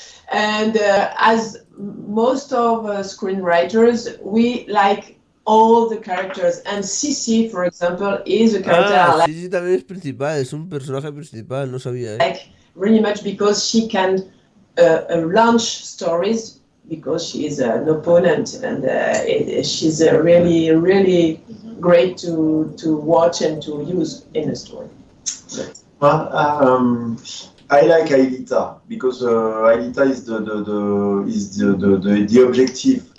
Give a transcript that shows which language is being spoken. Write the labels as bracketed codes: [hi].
[en] And as most of screenwriters, we like all the characters, and Sissy, for example, is a character I [es] sí, también es principal, es un personaje principal, no sabía, [en] like really much, because she can launch stories, because she is an opponent, and she's really, really great to watch and to use in a story. I like Aelita because Aelita is the objective.